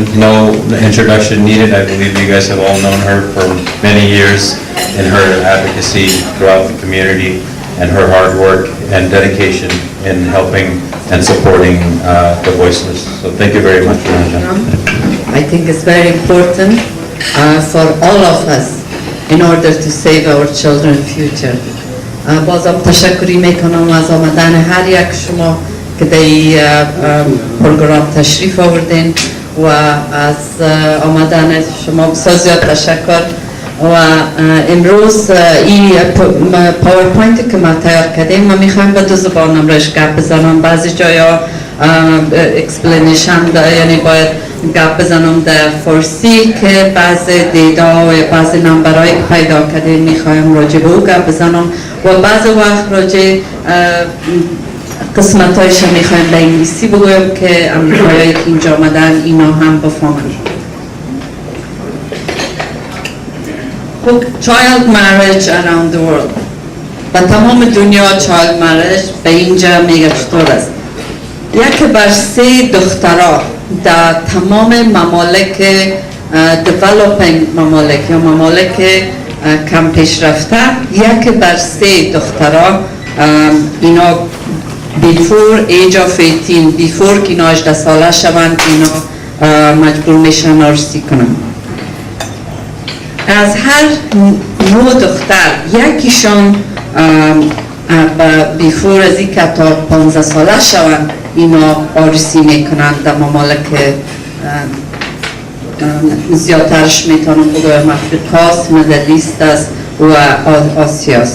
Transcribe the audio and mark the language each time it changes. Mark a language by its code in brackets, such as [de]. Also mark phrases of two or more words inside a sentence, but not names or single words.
[en] No introduction needed. I believe you guys have all known her for many years in her advocacy throughout the community and her hard work and dedication in helping and supporting the voiceless. So thank you very much, Rona. I think it's very important for all of us in order to save our children's future. [fa] بازم تشکری میکنم از آمدن هر یک شما که در این پروگرام تشریف آوردین و از آمدن شما بسیار زیاد تشکر. و امروز این پاورپوینت که ما تیار کردیم ما میخوایم به دو زبانم روش گپ بزنم. بعضی جایا اکسپلینیشن یعنی باید گپ بزنم در فارسی که بعضی دیتا و بعضی نمبرهایی که پیدا کردیم میخوایم راجع به او گپ بزنم و بعضی وقت راجع قسمتایش هم میخوایم به انگلیسی بگویم که امریکایی که اینجا آمدن اینا هم بفهمن. [en] Child marriage around the world. [fa] و تمام دنیا [en] child marriage [fa] به اینجا میگه چطور است. 1/3 دخترها در تمام ممالک developing ممالک یا ممالک کم پیشرفته 1/3 دخترها اینا [en] before age of 18 before [fa] که اینا 18 ساله شوند اینا مجبور میشن عروسی کنن. از هر 9 دختر یکیشان بیفور از این که تا 15 ساله شوند اینا عروسی میکنند در ممالک زیادترش میتونم بگویم افریقاست، مدل ایست است و آسیاست.